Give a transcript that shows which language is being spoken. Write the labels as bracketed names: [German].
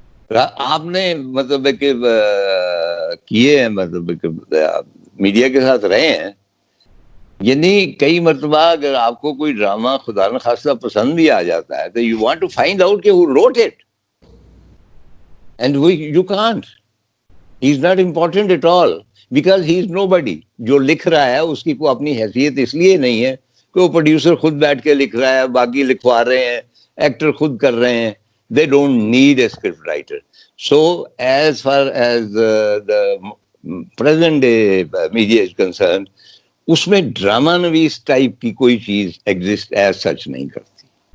[Urdu] آپ نے مطلب کہ کیے ہیں, مطلب کہ میڈیا کے ساتھ رہے ہیں, یعنی کئی مرتبہ اگر آپ کو کوئی ڈرامہ خدا نخواستہ پسند بھی آ جاتا ہے تو [English] you want to find out [Urdu] کہ [English] who wrote it, and you can't. He is not important at all because he is nobody. [Urdu] جو لکھ رہا ہے اس کی کوئی اپنی حیثیت اس لیے نہیں ہے کہ وہ پروڈیوسر خود بیٹھ کے لکھ رہا ہے, باقی لکھوا رہے ہیں, ایکٹر خود کر رہے ہیں. [English] They don't need a script writer. So as far as the present day media is concerned, [Urdu] اس میں ڈرامہ نویس ٹائپ کی کوئی چیز [English] exist as such [Urdu] نہیں کرتی.